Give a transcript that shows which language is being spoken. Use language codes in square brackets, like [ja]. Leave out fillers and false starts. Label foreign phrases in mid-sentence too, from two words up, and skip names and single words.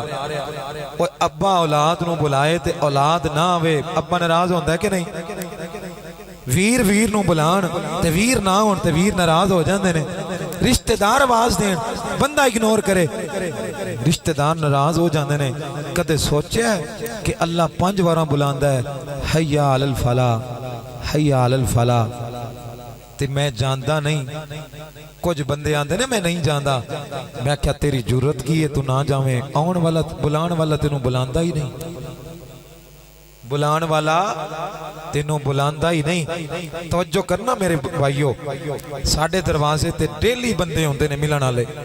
[pa] اوئے ابا اولاد نوں بلائے تے اولاد نہ آوے، ابا ناراض ہوندا ہے کہ نہیں? ویر ویر نوں بلاݨ تے ویر نہ ہوݨ تے ویر ناراض ہو جاندے نے. رشتے دار آواز دیݨ، بندہ اگنور کرے، رشتے دار ناراض ہو جاندے نے. کدے سوچیا کہ اللہ 5 بار بلاندا ہے, [ar] حي على الفلاح، حي على الفلاح, [pa] تے میں جاندا نہیں. کجھ بندے آندے نے میں نہیں جاندا۔ میں کیا تیری ضرورت کی ہے تو نہ جاویں? آوݨ والا بلاݨ والا تینوں بلاندا ہی نہیں، بلاݨ والا تینوں بلاندا ہی نہیں. توجہ کرنا میرے بھائیو، ساڈے دروازے تے ڈیلی بندے ہوندے نے ملݨ والے.